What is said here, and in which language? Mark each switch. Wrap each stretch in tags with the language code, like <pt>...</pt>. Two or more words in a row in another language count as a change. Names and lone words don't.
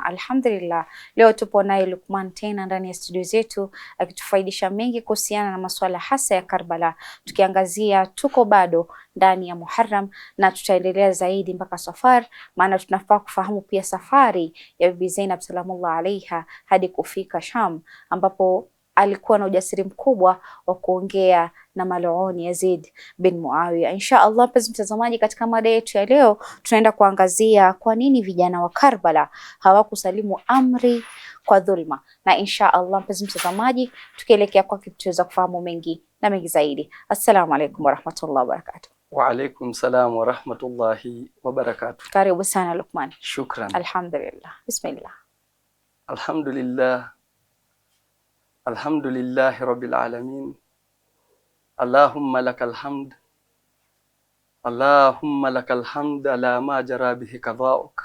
<sw>Alhamdulillah, leo tupo naye Luqman tena ndani ya studio zetu akitufaidisha mengi kuhusiana na masuala hasa ya Karbala, tukiangazia tuko bado ndani ya Muharram na tutaendelea zaidi mpaka Safar, maana tunafaa kufahamu pia safari ya Bibi Zainab</sw> <ar>سلام الله عليها</ar> <sw>hadi kufika Sham, ambapo alikuwa na ujasiri mkubwa wa kuongea na mal'un Yazid bin Muawiya.</sw> <ar>إن شاء الله,</ar> <sw>mpenzi mtazamaji, katika mada yetu ya leo tunaenda kuangazia kwa nini vijana wa Karbala hawakusalimu amri kwa dhulma, na</sw> <ar>إن شاء الله,</ar> <sw>mpenzi mtazamaji, tukielekea kwa kitu tuweza kufahamu mengi na mengi zaidi.</sw> <ar>السلام عليكم ورحمة الله وبركاته. وعليكم السلام ورحمة الله وبركاته.</ar> <sw>Karibu sana Luqman. Shukran.</sw> <ar>الحمد لله. بسم الله. Alhamdulillah. الحمد لله رب العالمين. اللهم لك الحمد. اللهم لك الحمد على ما جرى به قضاؤك.</ar>